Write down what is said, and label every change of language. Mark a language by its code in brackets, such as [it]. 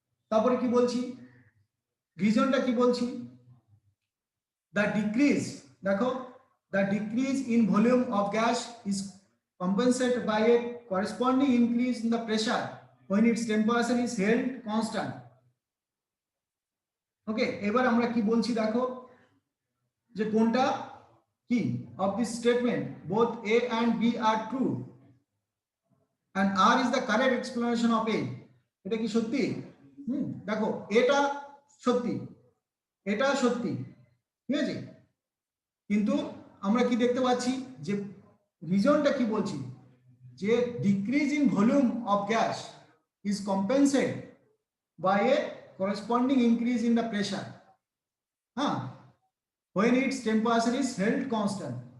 [bn] তারপরে কি বলছি, রিজনটা কি বলছি, [en] The decrease, দেখো, the decrease in volume of gas is compensated by a corresponding increase in the pressure when its temperature is held constant. [bn] ওকে, এবার আমরা কি বলছি দেখো, যে কোনটা কি [en] of this statement both A and B are true and R is the correct explanation of A. [bn] এটা কি সত্যি? দেখো, এটা সত্যি, এটা সত্যি, ঠিক আছে, কিন্তু আমরা কি দেখতে পাচ্ছি যে রিজনটা কি বলছি, যে [en] Decrease in volume of gas is compensated by a corresponding increase in the pressure, হ্যাঁ, when its temperature is held constant।